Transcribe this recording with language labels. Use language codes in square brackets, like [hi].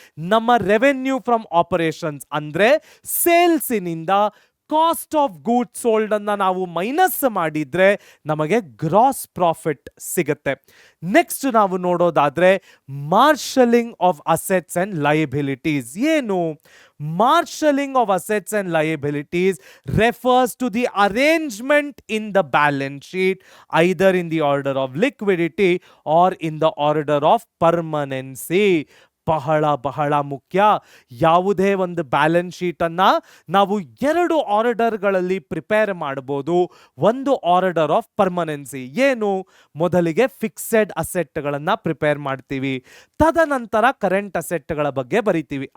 [kn] ನಮ್ಮ revenue from operations ಅಂದ್ರೆ ಸೇಲ್ಸಿನಿಂದ cost of goods sold ಅನ್ನ ನಾವು ಮೈನಸ್ ಮಾಡಿದ್ರೆ ನಮಗೆ ಗ್ರಾಸ್ ಪ್ರಾಫಿಟ್ ಸಿಗುತ್ತೆ. [en] next [kn] ನಾವು ನೋಡೋದಾದ್ರೆ [en] Marshalling of assets and liabilities. [kn] ಏನು [en] Marshalling of assets and liabilities refers to the arrangement in the balance sheet either in the order of liquidity or in the order of permanency. [kn] ಬಹಳ ಬಹಳ ಮುಖ್ಯ. ಯಾವುದೇ ಒಂದು balance sheet ಅನ್ನ ನಾವು 2 ಆರ್ಡರ್ಗಳಲ್ಲಿ prepare ಮಾಡಬಹುದು. ಒಂದು ಆರ್ಡರ್ ಆಫ್ ಪರ್ಮನೆನ್ಸಿ. ಏನು? ಮೊದಲಿಗೆ ಫಿಕ್ಸೆಡ್ ಅಸೆಟ್ಗಳನ್ನ ಪ್ರಿಪೇರ್ ಮಾಡ್ತೀವಿ, ತದನಂತರ ಕರೆಂಟ್ ಅಸೆಟ್ಗಳ ಬಗ್ಗೆ ಬರಿತೀವಿ.